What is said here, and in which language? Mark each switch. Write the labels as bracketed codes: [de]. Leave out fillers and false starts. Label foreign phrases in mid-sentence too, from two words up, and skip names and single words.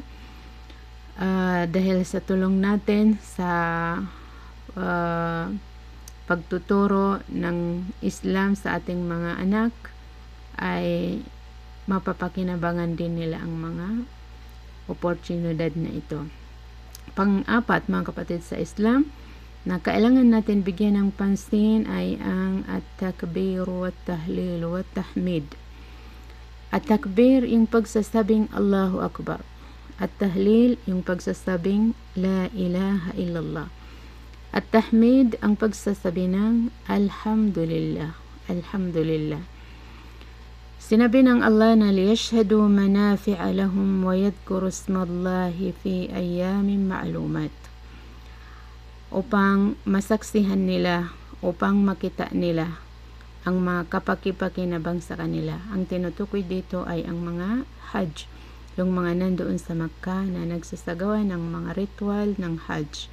[tl] Dahil sa tulong natin sa pagtuturo ng Islam sa ating mga anak ay mapapakinabangan din nila ang mga oportunidad na ito. Pang-apat, mga kapatid sa Islam, na kailangan natin bigyan ng pansin ay ang [ar] التكبير والتهليل والتحميد. [tl] At-takbir, yung pagsasabing [ar] الله أكبر. [tl] At-tahlil, yung pagsasabing [ar] لا إله إلا الله. [tl] At-tahmid, ang pagsasabi ng Alhamdulillah. Alhamdulillah. Sinabi ng Allah na [ar] ليشهدوا منافع لهم ويذكروا اسم الله في أيام معلومات, [tl] upang masaksihan nila, upang makita nila ang mga kapaki-pakinabang sa kanila. Ang tinutukoy dito ay ang mga Hajj, yung mga nandoon sa Makkah na nagsasagawa ng mga ritual ng Hajj.